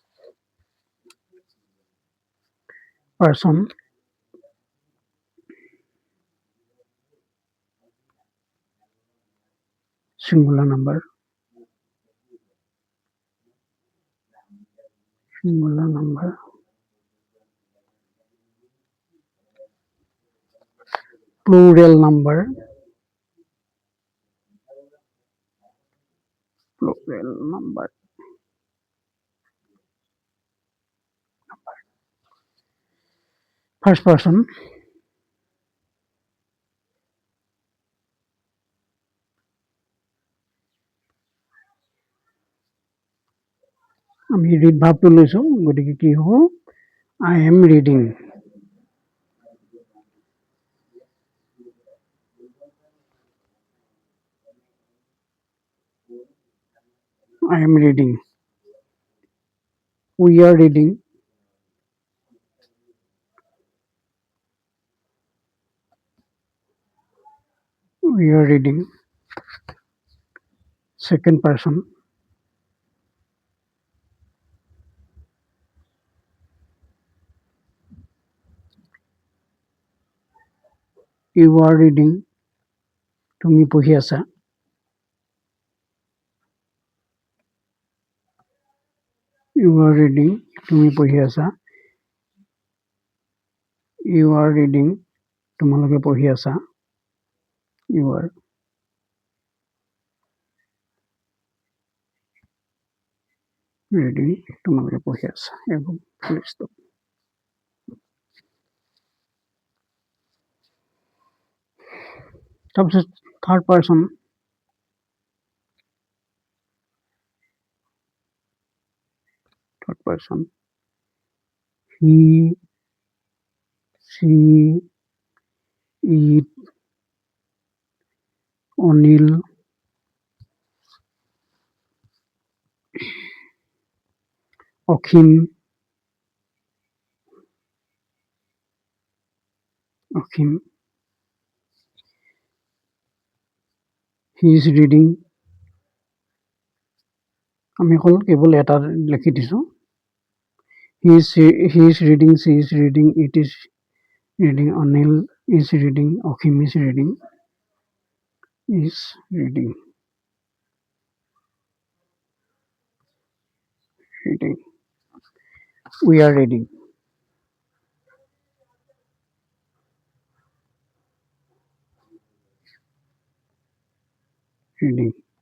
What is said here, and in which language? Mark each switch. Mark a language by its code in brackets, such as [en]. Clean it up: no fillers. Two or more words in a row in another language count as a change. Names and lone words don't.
[en] Person, singular number, singular number, plural number, plural number. First person, [as] আমি ৰিড ভাবটো লৈছো, গতিকে কি হ'ব, [en] I am reading. I am reading. We are reading. We are reading. Second person, you are reading. [as] তুমি পঢ়ি আছা. [en] You are reading. [as] তুমি পঢ়ি আছা. [en] You are reading. [as] তোমালোকে পঢ়ি আছা. [en] You are reading. [as] তোমালোকে পঢ়ি আছা. [en] এবং full stop. তাৰপিছত third person, third person, he, she, it, Anil, Akhim, Akhim, he is reading. [as] আমি অকল কেৱল এটা লিখি দিছো. [en] He is reading, she is reading, it is reading, Anil is reading, Akhim is reading, is reading, reading. We are reading. Reading.